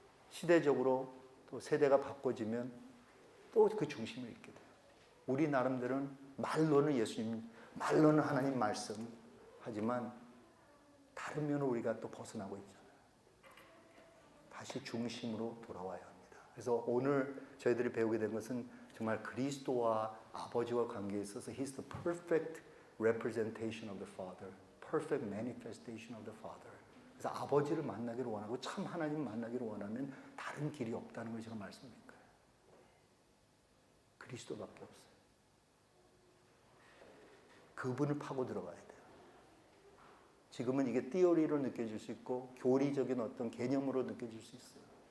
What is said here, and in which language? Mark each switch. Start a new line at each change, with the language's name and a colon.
Korean: 시대적으로 또 세대가 바꿔지면 또 그 중심을 잃게 돼요. 우리 나름대로는 말로는 예수님, 말로는 하나님 말씀 하지만 다른 면으로 우리가 또 벗어나고 있잖아요. 다시 중심으로 돌아와야 합니다. 그래서 오늘 저희들이 배우게 된 것은 정말 그리스도와 아버지와 관계에 있어서
English: He's the perfect representation of the Father, perfect manifestation of the Father.
Korean: 그래서 아버지를 만나기를 원하고 참 하나님 만나기를 원하면 다른 길이 없다는 걸 제가 말씀드린 거예요. 그리스도밖에 없어요. 그분을 파고 들어가야 돼요. 지금은 이게 티어리로 느껴질 수 있고 교리적인 어떤 개념으로 느껴질 수 있어요.